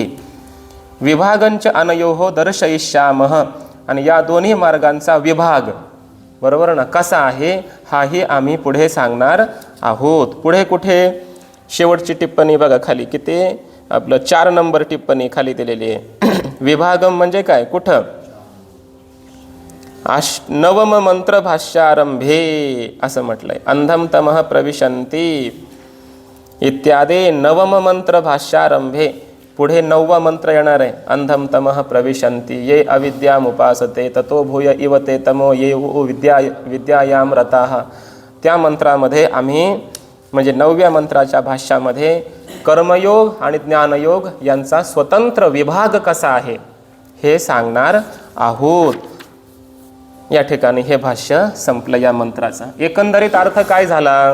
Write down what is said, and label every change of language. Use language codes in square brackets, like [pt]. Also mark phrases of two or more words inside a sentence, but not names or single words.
[sa] विभागंच अनयोः दर्शयिष्यामः, [mr] आणि या दोन्ही मार्गांचा विभाग, बरोबर ना, कसा आहे हाही आम्ही पुढे सांगणार आहोत. पुढे कुठे? शेवटची टिप्पणी बघा खाली, किती आपलं 4 नंबर टिप्पणी खाली दिलेली आहे. विभागम म्हणजे काय? कुठं? [sa] नवम मंत्र भाष्यारंभे [mr] असं म्हटलंय. [sa] अंधम तमः प्रविशन्ति इत्यादी नवम मंत्र भाष्यारंभे. [mr] पुढे 9वा मंत्र येणार आहे. [sa] अंधम तमः प्रविशन्ति ये अविद्यामुपासते ततो भूय इव ते तमो ये विद्यायाम रताः. [mr] त्या मंत्रामध्ये आम्ही, म्हणजे 9व्या मंत्राच्या भाष्यामध्ये कर्मयोग आणि ज्ञानयोग यांचा स्वतंत्र विभाग कसा आहे हे सांगणार आहोत. या ठिकाणी हे भाष्य संपलं या मंत्राचा. एकंदरीत अर्थ काय झाला?